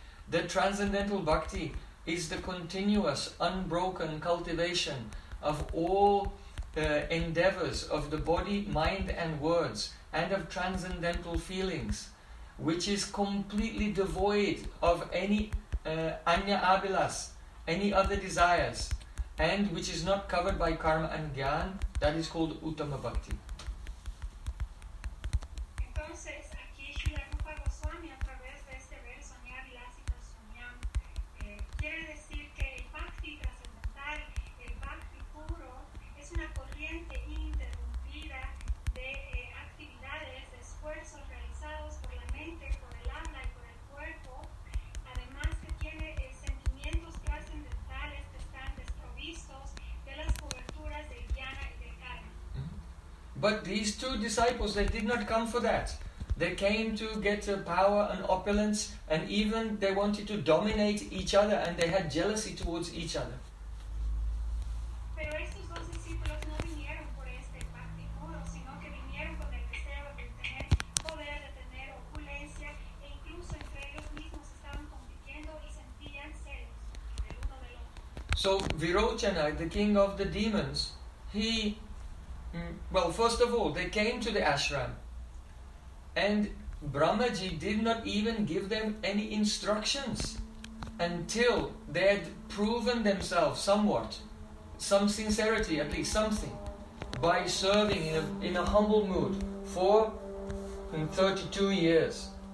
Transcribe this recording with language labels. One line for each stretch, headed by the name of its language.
English: The transcendental bhakti is the continuous, unbroken cultivation of all endeavors of the body, mind, and words, and of transcendental feelings, which is completely devoid of any Anya Abilas, any other desires, and which is not covered by karma and jnana. That is called Uttama Bhakti.
Spanish: Entonces, aquí Srila Rupa Goswami, a través de este verso, Nyabilasita Sunyam, quiere decir que el Bhakti trascendental, el Bhakti puro, es una corriente ininterrumpida de actividades, de esfuerzos realizados por la mente, por el alma y por el cuerpo, además que tiene sentimientos trascendentales que están desprovistos de las coberturas del jnana.
English: But these two disciples, they did not come for that. They came to get power and opulence, and even they wanted to dominate each other, and they had jealousy towards each other.
Spanish: Pero estos dos discípulos no vinieron por este bhakti puro, sino que vinieron con el deseo de tener poder, de tener opulencia, e incluso entre ellos mismos estaban compitiendo y sentían celos del uno del otro.
English: So Virochana, the king of the demons, he... Well, first of all, they came to the ashram and Brahmaji did not even give them any instructions until they had proven themselves somewhat, some sincerity, at least something, by serving in a humble mood for 32 years.